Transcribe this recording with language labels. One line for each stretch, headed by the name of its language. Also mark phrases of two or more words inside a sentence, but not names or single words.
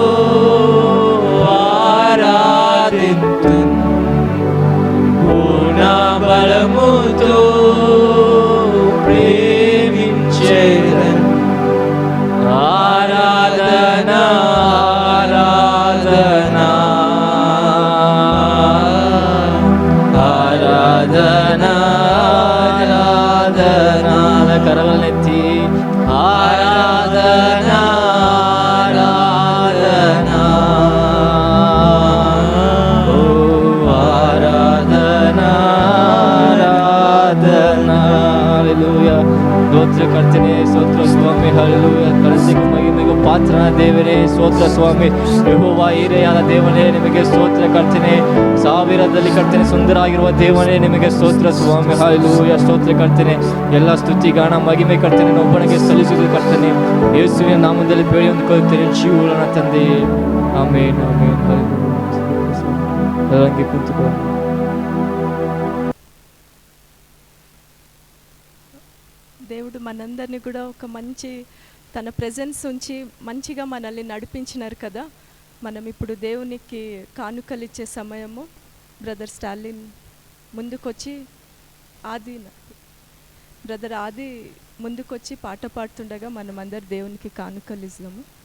Telugu: ఆరాధింతున్ పూర్ణ బలముతో ప్రేమించేదన్ ఆరాధనా ఆరాధనా ఆరాధనా ఆరాధనా కరవలెత్తి ఆరాధనా ఆరాధనా ఓ ఆరాధనా ఆరాధనా
Kannada: హల్లెలూయಾ ಸ್ತೋತ್ರ ಕರ್ತನೆ ಸ್ತೋತ್ರ ಸ್ವಾಮಿ ಹಲ್ಲೆಲೂಯಾ ಕರಸಿಗೂ ಮಹಿಮೆಗೂ ಪಾತ್ರನ ದೇವರೇ ಸ್ತೋತ್ರ ಸ್ವಾಮಿ ಯೆಹೋವಾ ಹಿರಿಯಾದ ದೇವನೇ ನಿಮಗೆ ಸ್ತೋತ್ರ ಕರ್ತನೆ ಸಾವಿರದಲ್ಲಿ ಕರ್ತನೆ ಸುಂದರ ಆಗಿರುವ ದೇವನೇ ನಿಮಗೆ ಸ್ತೋತ್ರ ಸ್ವಾಮಿ ಹಲ್ಲೆಲೂಯಾ ಸ್ತೋತ್ರ ಕರ್ತನೆ ಎಲ್ಲ ಸ್ತುತಿ ಗಾನ ಮಹಿಮೆ ಕರ್ತನೆ ಒಬ್ಬನಿಗೆ ಸಲ್ಲಿಸುವುದು ಕರ್ತನೆ ಯೇಸುವಿನ ನಾಮದಲ್ಲಿ ಬೇಡಿ ಹೊಂದಿಕೊಳ್ಳುತ್ತೇನೆ ಜೀವನ ತಂದೆ ಆಮೇನ್ ಆಮೇನ್ ಹಲ್ಲೆಲೂಯಾ ಕೂತ್ಕೊಳ್ಳಿ.
Telugu: దేవుడు మనందరినీ కూడా ఒక మంచి తన ప్రెజెన్స్ ఉంచి మంచిగా మనల్ని నడిపించినారు కదా. మనం ఇప్పుడు దేవునికి కానుకలు ఇచ్చే సమయము. బ్రదర్ స్టాలిన్ ముందుకొచ్చి బ్రదర్ ఆది ముందుకొచ్చి పాట పాడుతుండగా మనం అందరు దేవునికి కానుకలు ఇస్తాము.